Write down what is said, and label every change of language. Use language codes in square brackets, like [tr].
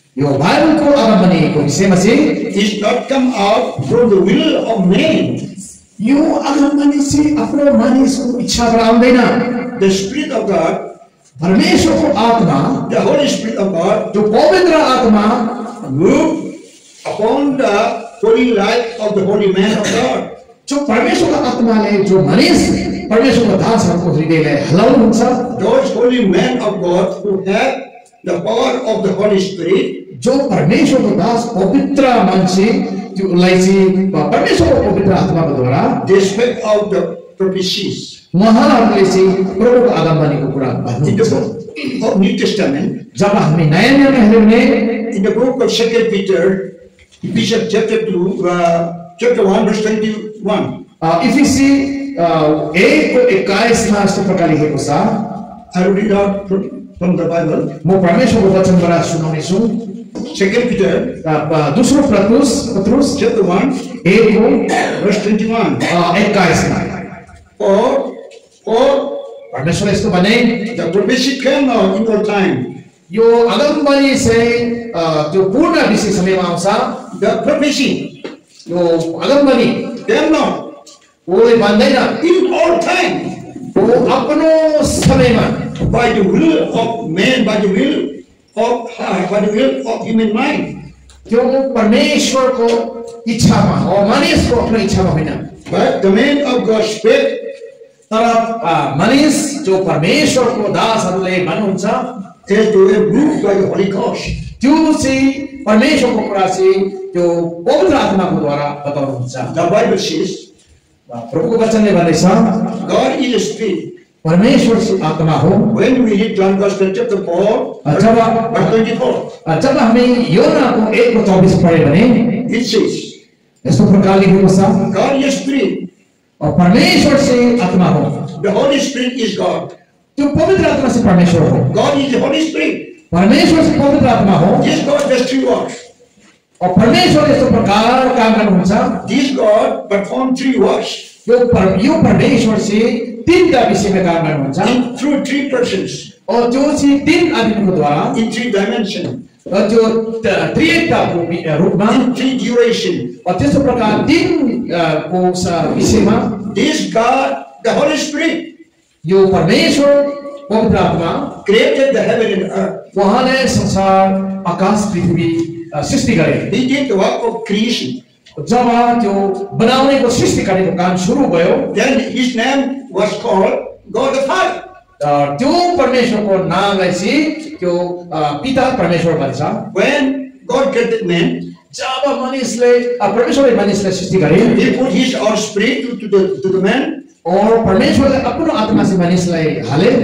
[ne] यो बाइबलको आगमनीको विषयमा चाहिँ [en] is not come out from the will of man. [ne] यो आगमनी चाहिँ आफ्नो मानिसको इच्छाबाट आउँदैन। [en] The Spirit of God, [ne] परमेश्वरको आत्मा, [en] the Holy Spirit of God, [ne] जो पवित्र आत्मा [en] moved upon the holy life of the holy man of God. [ne] जो परमेश्वरको आत्माले जो मानिस परमेश्वरको दासहरूको हृदयलाई हल्लाउनुहुन्छ, [en] Those holy men of God who have the power of the Holy Spirit, [ne] जो परमेश्वरको दास पवित्र मान्छे त्योलाई चाहिँ परमेश्वरको पवित्र आत्माको द्वारा [en] they spake out the prophecies. [ne] उहाँहरूले चाहिँ प्रभुको आगमनीको कुरा [en] In the [ne] भन्नुहुन्छ। [en] book of New Testament, [ne] जब हामी नयाँ नियममा हेर्यौं भने [en] in the book of 2 Peter, Ephesians chapter 2, chapter 1, verse 21. [ne] इफिसी 1:21 मा यस्तो प्रकारले लेखेको छ। [en] I will read out from the Bible. [ne] म परमेश्वरको वचनबाट सुनाउने छु। [en] 2 Peter, [ne] दोस्रो पत्रुस [en] chapter 1, [ne] 1 [en] verse 21. [ne] 21 मा [en] For [ne] परमेश्वरले यस्तो भने, [en] the prophecy came out in your time. [ne] यो आगमनी चाहिँ त्यो पूर्ण विषय समयमा आउँछ। [en] The prophecy [ne] यो आगमनी [en] came out [ne] ओले भन्दैन, [en] in all time [ne] वो आफ्नो समयमा [en] by the will of man, by the will of heart, by the will of human mind. [ne] त्यो परमेश्वरको इच्छामा हो, मानिसको आफ्नो इच्छामा होइन। [en] But the man of God spake [ne] तर मानिस जो परमेश्वरको दासहरूले भन्नुहुन्छ, [en] as they were moved by the Holy Ghost. [ne] त्यो चाहिँ परमेश्वरको कुरा चाहिँ त्यो पवित्र आत्माको द्वारा बताउनुहुन्छ। [en] The Bible says [ne] प्रभुको वचनले भन्दैछ, [en] God is a spirit. [ne] परमेश्वर चाहिँ आत्मा हो। [en] When we read John Gospel chapter 4, verse 24, [ne] जब हामी योनाको 1:24 पढ्यौं भने [en] it says, [ne] यस्तो प्रकारले लेखेको छ, [en] God is spirit. [ne] और परमेश्वर चाहिँ आत्मा हो। [en] The Holy Spirit is God. [ne] त्यो पवित्र आत्मा चाहिँ परमेश्वर हो। [en] God is the Holy Spirit. [ne] परमेश्वर चाहिँ पवित्र आत्मा हो। [en] This God does three works. [ne] और परमेश्वर यस्तो प्रकार काम गर्नुहुन्छ। [en] This God performed three works [ne] यो परमेश्वर चाहिँ तीनटा विषयमा काम गर्नुहुन्छ [en] through three persons [ne] और त्यो चाहिँ तीन आदमीको द्वारा [en] in three dimensions, [ne] और त्यो त्रिएकताको रूपमा [en] in three duration. [ne] और त्यस्तो प्रकार तीन को विषयमा [en] This God, the Holy Spirit, [ne] यो परमेश्वर पवित्र आत्मा [en] created the heaven and earth. [ne] उहाँले संसार आकाश पृथ्वी सृष्टि गरे। [en] He did the work of creation. [ne] जब त्यो बनाउनेको सृष्टि कार्यको काम सुरु भयो, [en] Then his name was called God the Father. [ne] त्यो परमेश्वरको नामलाई चाहिँ त्यो पिता परमेश्वर भन्छ। [en] When God created man, [ne] जब मानिसले परमेश्वरले मानिसलाई सृष्टि गरे, [en] He put His own spirit to the man. [ne] और परमेश्वरले आफ्नो आत्मा चाहिँ मानिसलाई हाले।